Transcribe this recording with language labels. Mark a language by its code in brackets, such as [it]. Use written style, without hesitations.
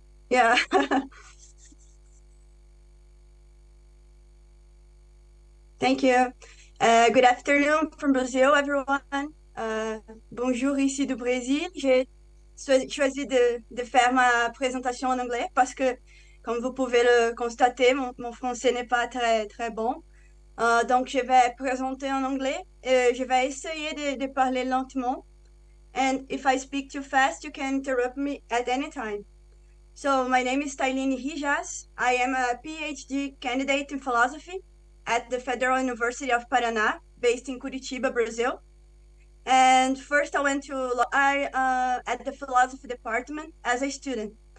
[en] Yeah. Thank you. Good afternoon from Brazil, everyone. [fr] Bonjour ici du Brésil. J'ai choisi de faire ma présentation en anglais parce que, comme vous pouvez le constater, mon français n'est pas très, très bon. Donc, je vais présenter en anglais. Je vais essayer de parler lentement. [en] And if I speak too fast, you can interrupt me at any time. So my name is Tailine Rijas. I am a PhD candidate in philosophy at the Federal University of Paraná, based in Curitiba, Brazil. And first I went to at the philosophy department as a student.